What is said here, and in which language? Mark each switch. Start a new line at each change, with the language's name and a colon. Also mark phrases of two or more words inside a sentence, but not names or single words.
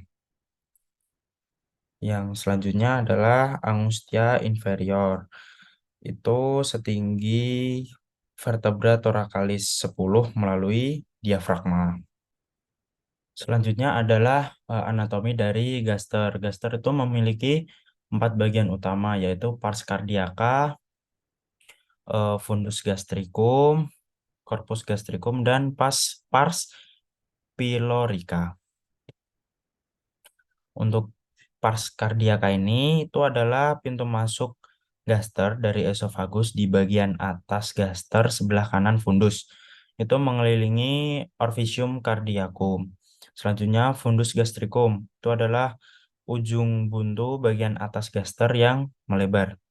Indonesian: Yang selanjutnya adalah
Latin: angustia inferior.
Indonesian: Itu setinggi
Latin: vertebra thoracalis
Indonesian: 10 melalui diafragma. Selanjutnya adalah anatomi dari gaster. Gaster itu memiliki 4 bagian utama, yaitu
Latin: pars cardiaca, fundus gastricum, corpus gastricum,
Indonesian: dan
Latin: pars pylorica.
Indonesian: Untuk
Latin: pars cardiaca
Indonesian: ini itu adalah pintu masuk gaster dari esofagus di bagian atas gaster sebelah kanan fundus. Itu mengelilingi
Latin: orficium cardiacum.
Indonesian: Selanjutnya
Latin: fundus gastricum
Indonesian: itu adalah ujung buntu bagian atas gaster yang melebar.